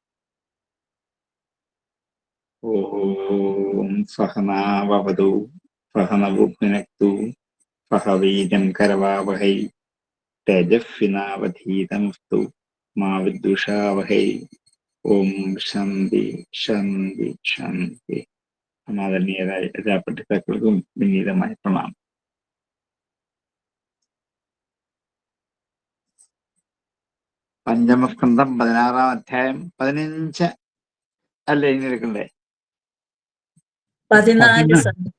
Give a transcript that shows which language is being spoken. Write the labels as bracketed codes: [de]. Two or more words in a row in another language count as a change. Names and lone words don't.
[sa] ओम सहना भवतु सहनौ भुनक्तु सह वीर्यं करवावहै तेजस्विनावधीतमस्तु मा विद्विषावहै। ओम शांति शांति शांति. [ml] സമാദരണീയരായ എല്ലാ പഠിതാക്കൾക്കും വിനീതമായ പ്രണാമം. പഞ്ചമസ്കന്ധം 16-ാം അധ്യായം 15 അല്ലേ ഇനി എടുക്കണ്ടേ? 14 സർ.